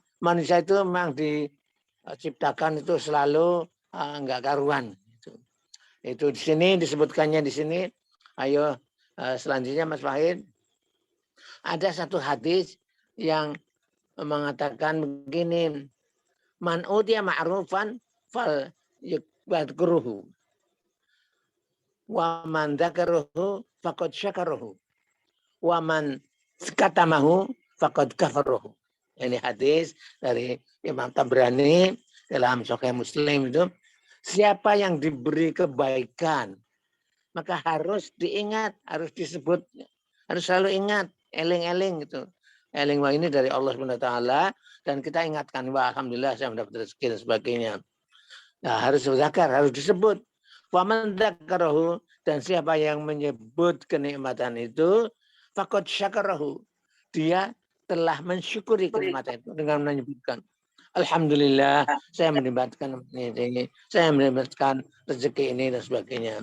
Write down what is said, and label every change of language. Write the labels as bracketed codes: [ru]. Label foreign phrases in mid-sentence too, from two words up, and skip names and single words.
[id] Manusia itu memang diciptakan itu selalu enggak karuan. Itu di sini disebutkannya di sini. Ayo selanjutnya Mas Fahid. Ada satu hadis yang mengatakan begini, [ar] من أوتي معروفا فليذكره ومن ذكره فقد شكره ومن كتمه فقد كفره. [id] Ini hadis dari Imam Tabrani dalam Sahih Muslim itu, siapa yang diberi kebaikan maka harus diingat, harus disebut, harus selalu ingat, eling-eling gitu. Eling wah ini dari [ar] الله سبحانه وتعالى [id] dan kita ingatkan wah alhamdulillah saya mendapat rezeki dan sebagainya. Nah, harus berzakar, harus disebut. [ar] فمن ذكره [id] dan siapa yang menyebut kenikmatan itu [ar] فقد شكره. [id] Dia telah mensyukuri kenikmatan itu dengan menyebutkan alhamdulillah saya mendapatkan ini, saya mendapatkan rezeki ini dan sebagainya.